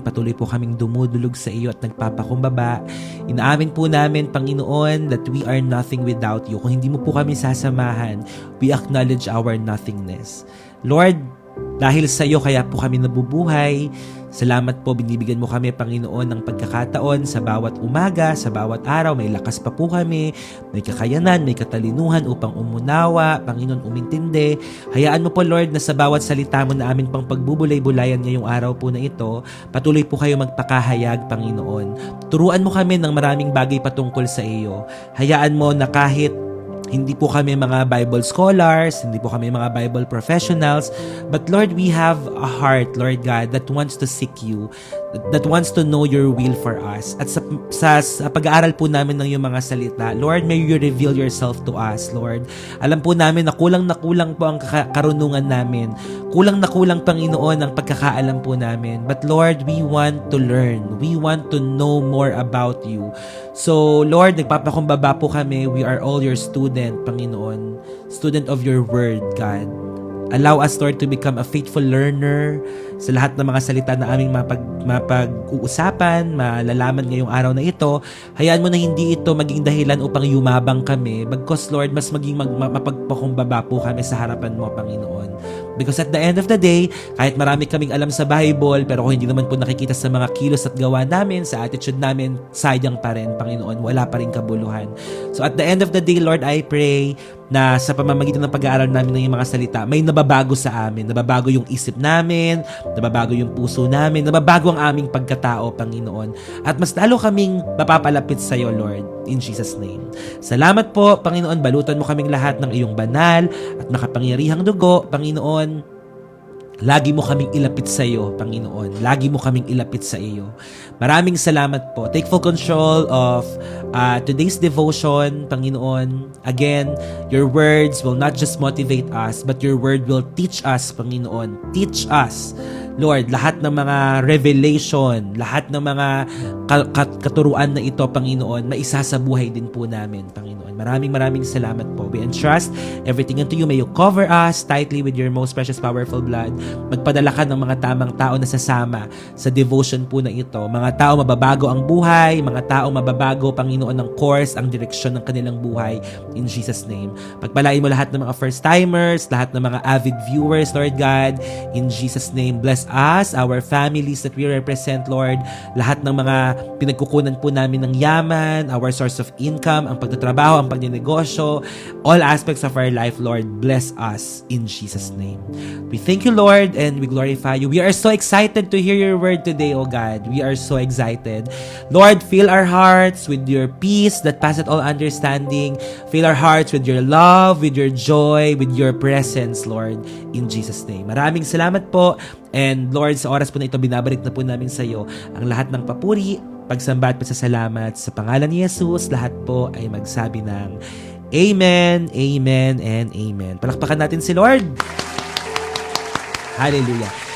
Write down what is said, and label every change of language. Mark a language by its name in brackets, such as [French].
[Filipino] Patuloy po kaming dumudulog sa iyo at nagpapakumbaba. Inaamin po namin, [English] Panginoon, that we are nothing without you. [Filipino] Kung hindi mo po kami sasamahan, [English] we acknowledge our nothingness. [Filipino] Lord, dahil sa iyo kaya po kami nabubuhay. Salamat po, binibigyan mo kami, Panginoon, ng pagkakataon sa bawat umaga, sa bawat araw. May lakas pa po kami, may kakayanan, may katalinuhan upang umunawa, Panginoon, umintindi. Hayaan mo po, Lord, na sa bawat salita mo na amin pang pagbubulay-bulayan ngayong araw po na ito, patuloy po kayo magpakahayag, Panginoon. Turuan mo kami ng maraming bagay patungkol sa iyo. Hayaan mo na kahit hindi po kami mga Bible scholars, hindi po kami mga Bible professionals, [English] but Lord, we have a heart, Lord God, that wants to seek you, that wants to know your will for us. [Filipino] At sa pag-aaral po namin ng iyong mga salita, Lord, [English] may you reveal yourself to us, [Filipino] Lord. Alam po namin na kulang po ang karunungan namin. Kulang, Panginoon, ang pagkakaalam po namin. [English] But Lord, we want to learn. We want to know more about you. So, Lord, [Filipino] nagpapakumbaba po kami. [English] We are all your student, Panginoon. Student of your word, God. Allow us, Lord, to become a faithful learner [Filipino] sa lahat ng mga salita na aming mapag-uusapan, malalaman ngayong araw na ito. Hayaan mo na hindi ito maging dahilan upang yumabang kami. Bagkus, Lord, mas maging mapagpakumbaba po kami sa harapan mo, Panginoon. [English] Because at the end of the day, [Filipino] kahit marami kaming alam sa Bible, pero kung hindi naman po nakikita sa mga kilos at gawa namin, sa attitude namin, sayang pa rin, Panginoon. Wala pa rin kabuluhan. [English] So at the end of the day, Lord, I pray [Filipino] na sa pamamagitan ng pag-aaral namin ng iyong mga salita, may nababago sa amin. Nababago yung isip namin, nababago yung puso namin, nababago ang aming pagkatao, Panginoon. At mas lalo kaming mapapalapit sa iyo, Lord, in Jesus' name. Salamat po, Panginoon. Balutan mo kaming lahat ng iyong banal at makapangyarihang dugo, Panginoon. Lagi mo kaming ilapit sa iyo, Panginoon. Lagi mo kaming ilapit sa iyo. Maraming salamat po. [English] Take full control of today's devotion, Panginoon. Again, your words will not just motivate us, but your word will teach us, Panginoon. Teach us, Lord, [Filipino] lahat ng mga revelation, lahat ng mga katuruan na ito, Panginoon, maisasabuhay din po namin, Panginoon. Maraming salamat po. [English] We entrust everything unto you. May you cover us tightly with your most precious, powerful blood. [Filipino] Magpadala ka ng mga tamang tao na sasama sa devotion po na ito. Mga tao mababago ang buhay, mga tao mababago, Panginoon, ng course, ang direksyon ng kanilang buhay. In Jesus' name. Pagpalain mo lahat ng mga first-timers, lahat ng mga avid viewers, Lord God. [English] In Jesus' name, bless us, our families that we represent, Lord. [Filipino] Lahat ng mga pinagkukunan po namin ng yaman, [English] our source of income, [Filipino] ang pagtatrabaho, ang pagnenegosyo, [English] all aspects of our life, Lord, bless us in Jesus' name. We thank you, Lord, and we glorify you. We are so excited to hear your word today, O God. We are so excited. Lord, fill our hearts with your peace that passeth all understanding. Fill our hearts with your love, with your joy, with your presence, Lord, in Jesus' name. [Filipino] Maraming salamat po. And Lord, sa oras po na ito, binabalik na po namin sa iyo ang lahat ng papuri, pagsamba at pasasalamat. Sa pangalan ni Jesus, lahat po ay magsabi ng Amen, Amen, and Amen. Palakpakan natin si Lord. Hallelujah.